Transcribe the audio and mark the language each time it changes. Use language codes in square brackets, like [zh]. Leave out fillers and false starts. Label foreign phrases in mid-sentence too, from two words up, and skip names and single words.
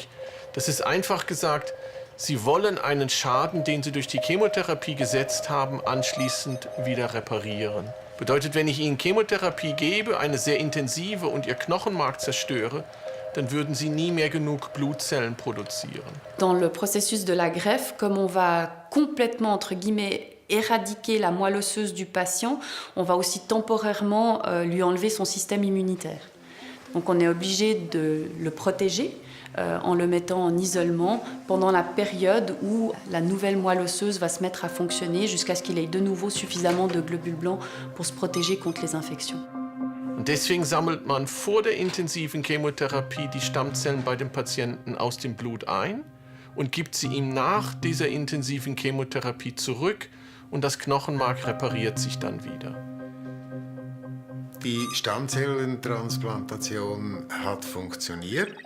[de] Das ist einfach gesagt, Sie wollen einen Schaden, den Sie durch die Chemotherapie gesetzt haben, anschließend wieder reparieren. Bedeutet, wenn ich Ihnen Chemotherapie gebe, eine sehr intensive und Ihr Knochenmark zerstöre, dann würden Sie nie mehr genug Blutzellen produzieren. [fr] Dans le processus de la greffe, comme on va complètement, entre guillemets, éradiquer la moelle osseuse du patient, on va aussi temporairement lui enlever son système immunitaire. Donc on est obligé de le protéger en le mettant en isolement pendant la période où la nouvelle moelle osseuse va se mettre à fonctionner jusqu'à ce qu'il ait de nouveau suffisamment de globules blancs pour se protéger contre les infections. [de] Und deswegen sammelt man vor der intensiven Chemotherapie die Stammzellen bei dem Patienten aus dem Blut ein und gibt sie ihm nach dieser intensiven Chemotherapie zurück und das Knochenmark repariert sich dann wieder. Die Stammzellentransplantation hat funktioniert.